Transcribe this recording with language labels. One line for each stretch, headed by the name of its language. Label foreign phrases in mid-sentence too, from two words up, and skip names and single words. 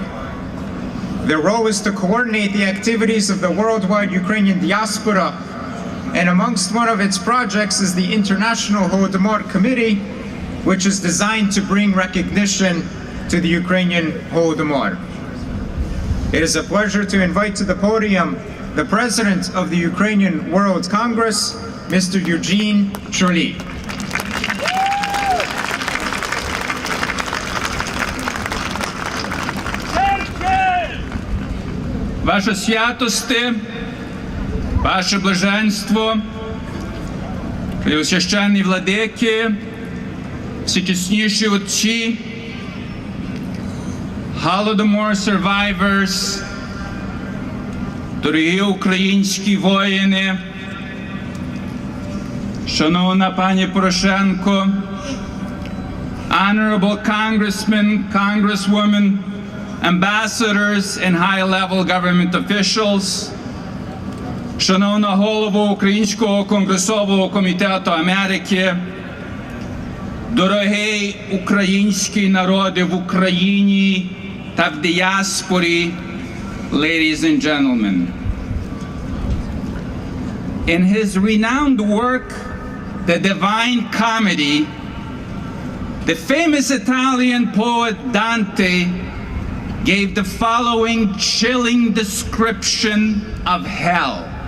English: Their role is to coordinate the activities of the worldwide Ukrainian diaspora, and amongst one of its projects is the International Holodomor Committee, which is designed to bring recognition to the Ukrainian Holodomor. It is a pleasure to invite to the podium the President of the Ukrainian World Congress, Mr. Eugene Chorly.
Ukrainian: Ваше святости, ваше блаженство, преосвященні владики, всечесніші отці,
English: Holodomor survivors,
Ukrainian: дорогі українські воїни, шановна пані Порошенко,
English: honorable congressmen, congresswomen, ambassadors and high-level government officials,
Ukrainian: шановна голово Українського конгресового комітету Америки, дорогий український народи в Україні та в діаспорі,
English: ladies and gentlemen. In his renowned work, The Divine Comedy, the famous Italian poet Dante gave the following chilling description of hell.